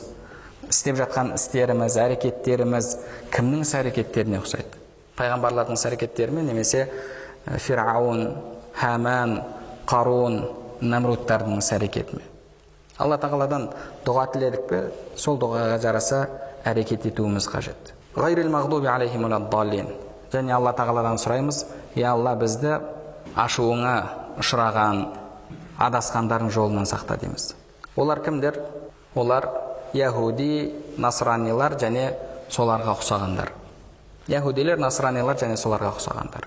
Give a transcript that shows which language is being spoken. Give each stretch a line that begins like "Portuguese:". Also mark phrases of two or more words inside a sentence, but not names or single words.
Kazakh: Істеп жатқан істеріміз, әрекеттеріміз кімнің іс-әрекеттеріне ұқсайды? Пайғамбарлардың іс-әрекеттері ме, немесе Фирауын, Хаман, Қарун, Намрудтардың іс-әрекеті ме? Алла тағаладан дұға тіледік пе, сол дұғаға жараса әрекет етуіміз қажет.
Arabic: غير المغضوب عليهم ولا الضالين.
Kazakh: Және Алла тағаладан сұраймыз, Алла, бізді ашуыңа ұшыраған адасқандардың жолынан сақта дейміз. Олар кімдер? Олар яһуди, насранилар және соларға ұқсағандар. Яһудилер, насранилар және соларға ұқсағандар.